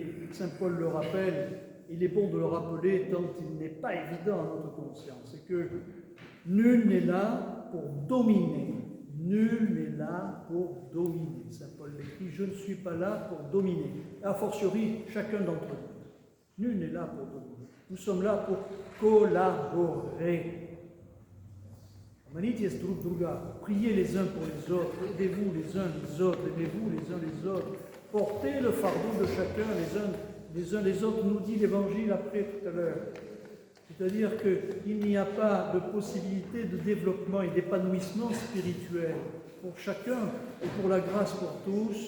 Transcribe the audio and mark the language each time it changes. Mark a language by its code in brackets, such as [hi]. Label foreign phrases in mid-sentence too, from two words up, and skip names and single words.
[fr] Saint Paul le rappelle, il est bon de le rappeler tant il n'est pas évident à notre conscience, c'est que nul n'est là pour dominer. Nul n'est là pour dominer. Saint Paul l'écrit: je ne suis pas là pour dominer. [la] A fortiori, [fr] chacun d'entre nous. Nul n'est là pour dominer. Nous sommes là pour collaborer. [ru] Молитесь друг друга, [fr] priez les uns pour les autres, aidez-vous les uns les autres, aimez-vous les uns les autres, portez le fardeau de chacun les uns les autres, nous dit l'Évangile après tout à l'heure. C'est-à-dire qu'il n'y a pas de possibilité de développement et d'épanouissement spirituel pour chacun et pour la grâce pour tous.